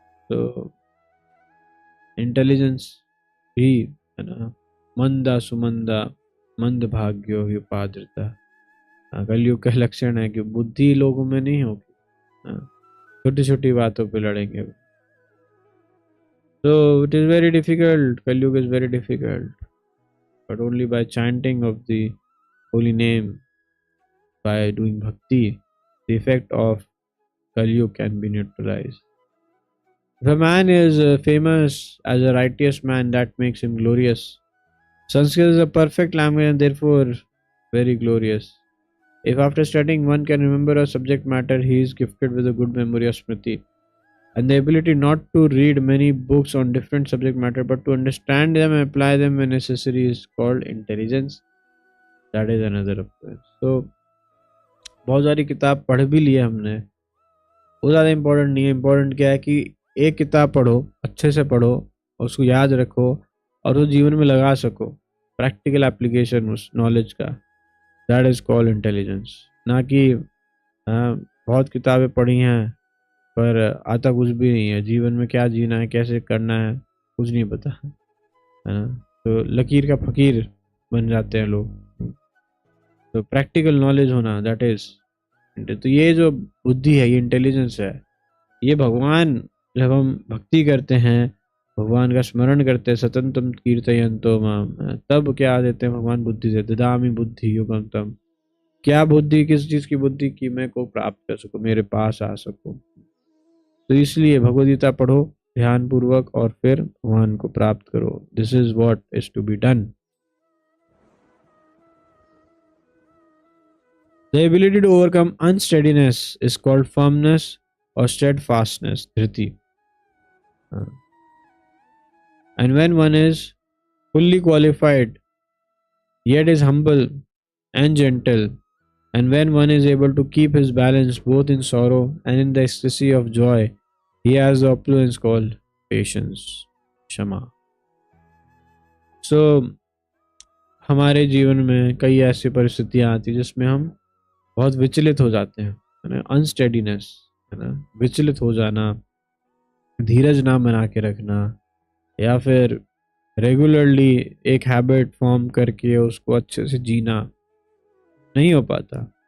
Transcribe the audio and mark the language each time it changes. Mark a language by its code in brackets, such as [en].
[hi] तो इंटेलिजेंस भी, है ना, मंदा सुमंदा मंद भाग्यो ही उपाद्रता। कलयुग का लक्षण है कि बुद्धि लोगों में नहीं होगी, छोटी छोटी बातों पे लड़ेंगे। [en] So it is very difficult, Kalyuga is very difficult, but only by chanting of the holy name, by doing bhakti, the effect of Kalyuga can be neutralized. If a man is famous as a righteous man, that makes him glorious. Sanskrit is a perfect language and therefore very glorious. If after studying one can remember a subject matter, he is gifted with a good memory of Smriti, and the ability not to read many books on different subject matter but to understand them and apply them when necessary is called intelligence. That is another approach. [hi] So बहुत सारी किताब पढ़ भी लिए हमने, वो ज़्यादा important नहीं है। इम्पोर्टेंट क्या है कि एक किताब पढ़ो, अच्छे से पढ़ो, उसको याद रखो और वो जीवन में लगा सको, प्रैक्टिकल एप्लीकेशन उस नॉलेज का। [en] That is called intelligence. [hi] ना कि बहुत किताबें पढ़ी हैं पर आता कुछ भी नहीं है, जीवन में क्या जीना है, कैसे करना है, कुछ नहीं पता, है ना। तो लकीर का फकीर बन जाते हैं लोग। तो प्रैक्टिकल नॉलेज होना, [en] That is. [hi] तो ये जो बुद्धि है, ये इंटेलिजेंस है। ये भगवान, जब हम भक्ति करते हैं, भगवान का स्मरण करते हैं, [sa] सततम कीर्तयन्तो माम, [hi] तब क्या देते हैं भगवान? बुद्धि देते। [sa] ददामि बुद्धि युगम तम। [hi] क्या बुद्धि? किस चीज़ की बुद्धि? कि मैं को प्राप्त कर सकूं, मेरे पास आ सकूं। तो इसलिए भगवद गीता पढ़ो ध्यान पूर्वक और फिर भगवान को प्राप्त करो। [en] This is what is to be done. The ability to overcome unsteadiness is called firmness or steadfastness, dhriti. And when one is fully qualified, yet is humble and gentle, and when one is able to keep his balance both in sorrow and in the ecstasy of joy, he has the opulence called patience, क्षमा. [hi] So, हमारे जीवन में कई ऐसी परिस्थितियां आती हैं जिसमें हम बहुत विचलित हो जाते हैं, है ना, अनस्टेडीनेस, है ना, विचलित हो जाना, धीरज ना बना के रखना, या फिर रेगुलरली एक हैबिट फॉर्म करके उसको अच्छे से जीना नहीं हो पाता.